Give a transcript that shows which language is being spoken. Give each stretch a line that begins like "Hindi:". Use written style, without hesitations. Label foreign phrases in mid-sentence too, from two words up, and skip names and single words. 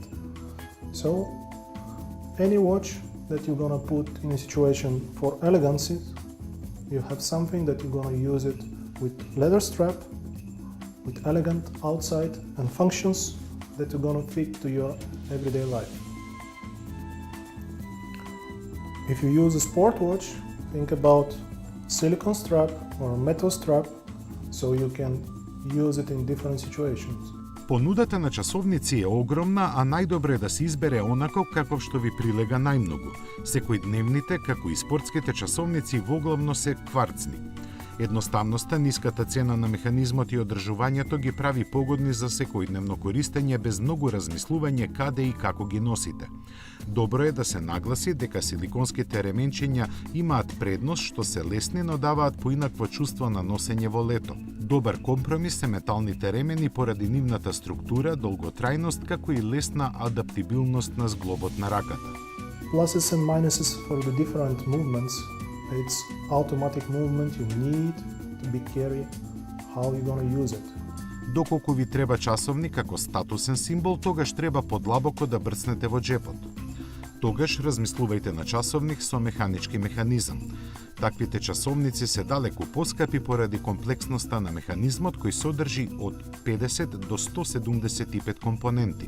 English: So, any watch that you're gonna put in a situation for elegancy, you have something that you're gonna use it with leather strap, with elegant outside and functions that you're gonna fit to your everyday life. If you use a sport watch, think about silicone strap or metal strap so you can use it in different situations.
Macedonian: Понудата на часовници е огромна, а најдобро е да се избере онако каков што ви прилега најмногу. Секојдневните, како и спортските часовници, воглавно се кварцни. Едноставноста, ниската цена на механизмот и одржувањето ги прави погодни за секојдневно користење без многу размислување каде и како ги носите. Добро е да се нагласи дека силиконските ременчиња имаат предност што се лесни, но даваат поинакво чувство на носење во лето. Добар компромис се металните ремени поради нивната структура, долготрајност, како и лесна адаптибилност на зглобот на раката.
English: Pluses and minuses for the different movements. It's automatic movement, you need to be careful how you're gonna use it.
Macedonian: Доколку ви треба часовник како статусен символ, тогаш треба подлабоко да брцнете во джепот. Тогаш размислувајте на часовник со механички механизам. Таквите часовници се далеку поскапи поради комплексноста на механизмот кој содржи од 50 до 175 компоненти.